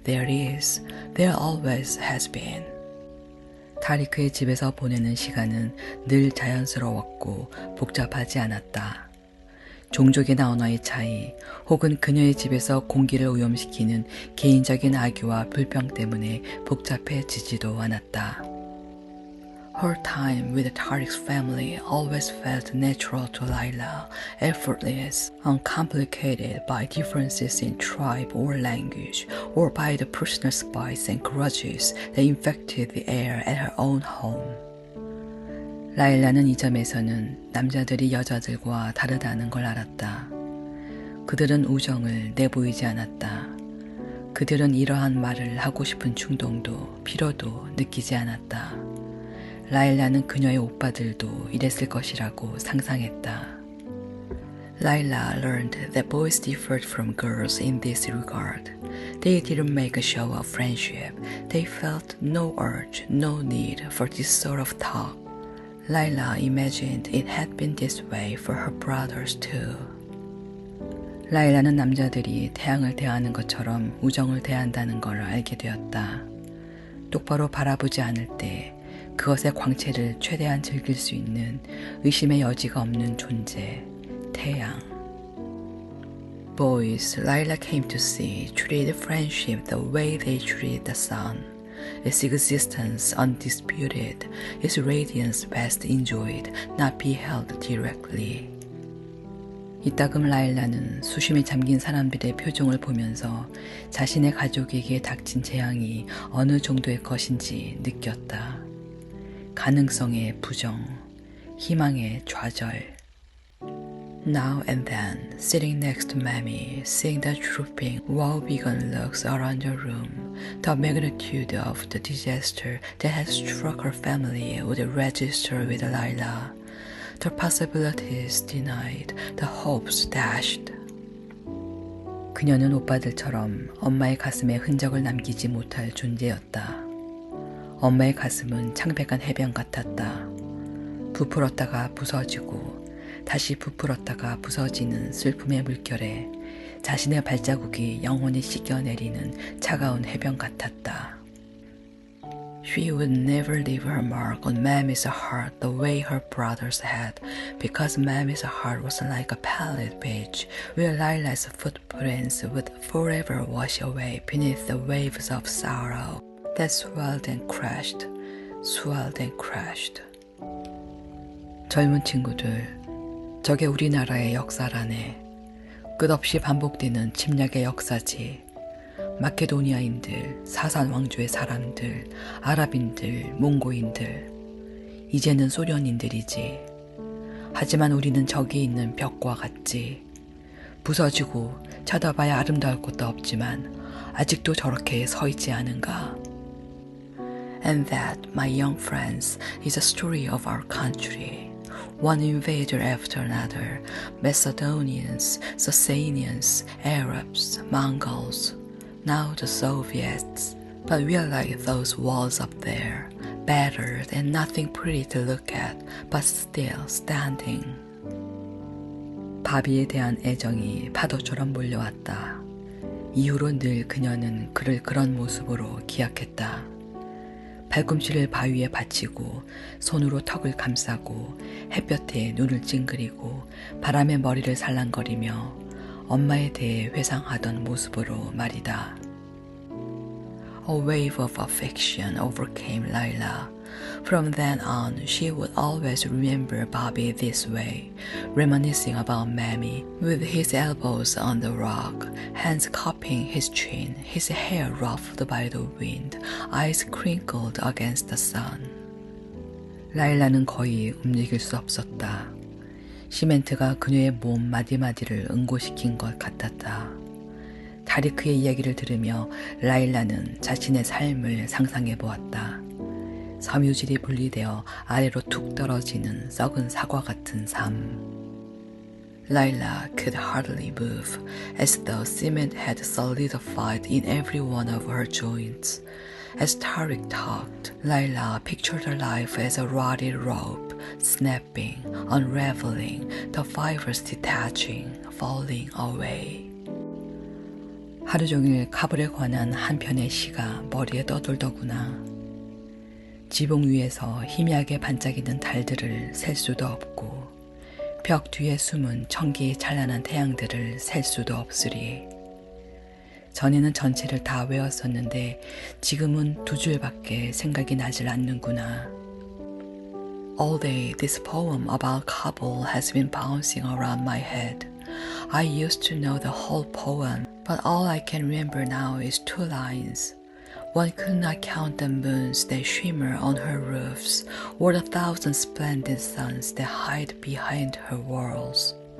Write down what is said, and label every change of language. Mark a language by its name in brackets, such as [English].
[English] There always has been. [Korean] 타리크의 집에서 보내는 시간은 늘 자연스러웠고 복잡하지 않았다. 종족이나 언어의 차이, 혹은 그녀의 집에서 공기를 오염시키는 개인적인 악유와 불평 때문에 복잡해지지도 않았다. [English] Her time with Tariq's family always felt natural to Layla, effortless, uncomplicated by differences in tribe or language, or by the personal spice and grudges that infected the air at her own home. [Korean] 라일라는 이 점에서는 남자들이 여자들과 다르다는 걸 알았다. 그들은 우정을 내보이지 않았다. 그들은 이러한 말을 하고 싶은 충동도 필요도 느끼지 않았다. 라일라는 그녀의 오빠들도 이랬을 것이라고 상상했다. [English] Layla learned that boys differed from girls in this regard. They didn't make a show of friendship. They felt no urge, no need for this sort of talk. Layla imagined it had been this way for her brothers too. [Korean] 라일라는 남자들이 태양을 대하는 것처럼 우정을 대한다는 걸 알게 되었다. 똑바로 바라보지 않을 때 그것의 광채를 최대한 즐길 수 있는 의심의 여지가 없는 존재, 태양. [English] Boys, Layla came to see, treated friendship the way they treated the sun. Its existence undisputed, its radiance best enjoyed, not beheld directly. [Korean] 이따금 라일라는 수심에 잠긴 사람들의 표정을 보면서 자신의 가족에게 닥친 재앙이 어느 정도의 것인지 느꼈다. 가능성의 부정, 희망의 좌절. [English] Now and then, sitting next to Mammy, seeing the drooping, woe-begone looks around the room, the magnitude of the disaster that had struck her family would register with Layla. The possibilities denied, the hopes dashed. [Korean] 그녀는 오빠들처럼 엄마의 가슴에 흔적을 남기지 못할 존재였다. 엄마의 가슴은 창백한 해변 같았다. 부풀었다가 부서지고 다시 부풀었다가 부서지는 슬픔의 물결에 자신의 발자국이 영원히 씻겨내리는 차가운 해변 같았다. [English] She would never leave her mark on Mammy's heart the way her brothers had, because Mammy's heart was like a pallid beach where Layla's footprints would forever wash away beneath the waves of sorrow that swelled and crashed, swelled and crashed. [Korean] 젊은 친구들, 저게 우리나라의 역사라네. 끝없이 반복되는 침략의 역사지. 마케도니아인들, 사산 왕조의 사람들, 아랍인들, 몽고인들, 이제는 소련인들이지. 하지만 우리는 저기 있는 벽과 같지. 부서지고 쳐다봐야 아름다울 것도 없지만 아직도 저렇게 서 있지 않은가. [English] And that, my young friends, is a story of our country. One invader after another, Macedonians, Sasanians, Arabs, Mongols, now the Soviets. But we are like those walls up there, battered and nothing pretty to look at, but still standing. [Korean] 바비에 대한 애정이 파도처럼 몰려왔다. 이후로 늘 그녀는 그를 그런 모습으로 기억했다. 발꿈치를 바위에 받치고 손으로 턱을 감싸고 햇볕에 눈을 찡그리고 바람에 머리를 살랑거리며 엄마에 대해 회상하던 모습으로 말이다. [English] A wave of affection overcame Layla. From then on, she would always remember Bobby this way, reminiscing about Mammy, with his elbows on the rock, hands cupping his chin, his hair ruffled by the wind, eyes crinkled against the sun. [Korean] 라일라는 거의 움직일 수 없었다. 시멘트가 그녀의 몸 마디마디를 응고시킨 것 같았다. 타리크의 이야기를 들으며 라일라는 자신의 삶을 상상해 보았다. 섬유질이 분리되어 아래로 툭 떨어지는 썩은 사과 같은 삶. [English] Layla could hardly move, as though cement had solidified in every one of her joints. As Tariq talked, Layla pictured her life as a rotted rope, snapping, unraveling, the fibers detaching, falling away. [Korean] 하루 종일 카불에 관한 한 편의 시가 머리에 떠돌더구나. 지붕 위에서 희미하게 반짝이는 달들을 셀 수도 없고 벽 뒤에 숨은 천기의 찬란한 태양들을 셀 수도 없으리. 전에는 전체를 다 외웠었는데 지금은 두 줄밖에 생각이 나질 않는구나. [English] All day this poem about Kabul has been bouncing around my head. I used to know the whole poem, but all I can remember now is two lines. One could not count the moons that shimmer on her roofs, or the thousand splendid suns that hide behind her walls.